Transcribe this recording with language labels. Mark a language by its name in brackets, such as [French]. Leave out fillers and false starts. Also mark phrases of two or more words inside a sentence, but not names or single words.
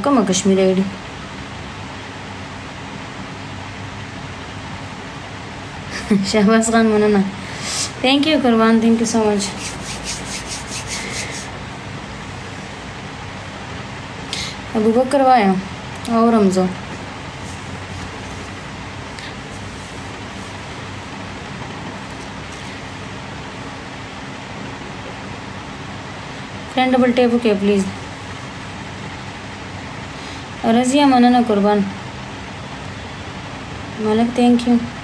[Pashto] کومه کشمیری آئی ډي؟ شهباز خان مننه. [English] thank you قربان. thank you so much. ابوبکر وایا او رمزو friend double tap okay please. [Pashto] رضیہ مننه قربان. [English] ملک thank you.